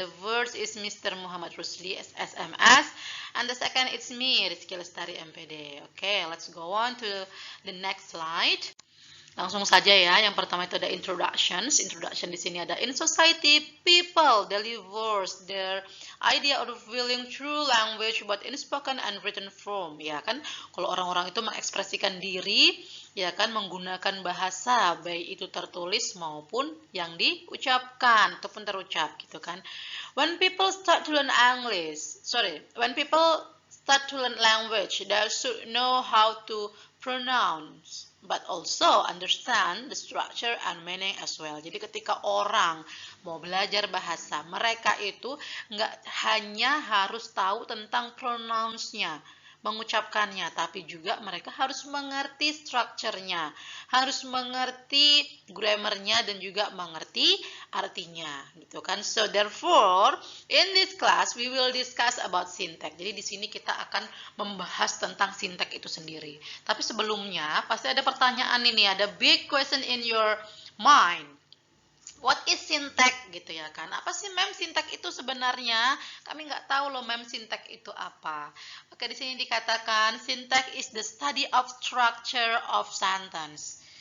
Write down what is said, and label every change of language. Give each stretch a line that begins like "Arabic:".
English: The first is Mr. Muhammad Rusli SMS, and the second it's me, Rizky Lestari MPD. Okay, let's go on to the next slide.
Indonesian: Langsung saja ya, yang pertama itu ada introductions.
English: Introduction
Indonesian: di sini ada
English: in society, people delivers their idea of feeling through language but in spoken and written form.
Indonesian: Ya kan, kalau orang-orang itu mengekspresikan diri, ya kan, menggunakan bahasa, baik itu tertulis maupun yang diucapkan ataupun terucap gitu kan.
English: When people start to learn when people start to learn language, they should know how to pronounce but also understand the structure and meaning as well.
Indonesian: Jadi ketika orang mau belajar bahasa, mereka itu nggak hanya harus tahu tentang pronounce-nya, mengucapkannya, tapi juga mereka harus mengerti structure-nya, harus mengerti grammar-nya dan juga mengerti artinya, gitu kan.
English: So therefore, in this class we will discuss about syntax.
Indonesian: Jadi di sini kita akan membahas tentang syntax itu sendiri. Tapi sebelumnya pasti ada pertanyaan ini, ada
English: big question in your mind. What is syntax
Indonesian: gitu ya kan? Apa sih mem syntax itu sebenarnya? Kami nggak tahu loh mem syntax itu apa. Oke, di sini dikatakan
English: syntax is the study of structure of sentence.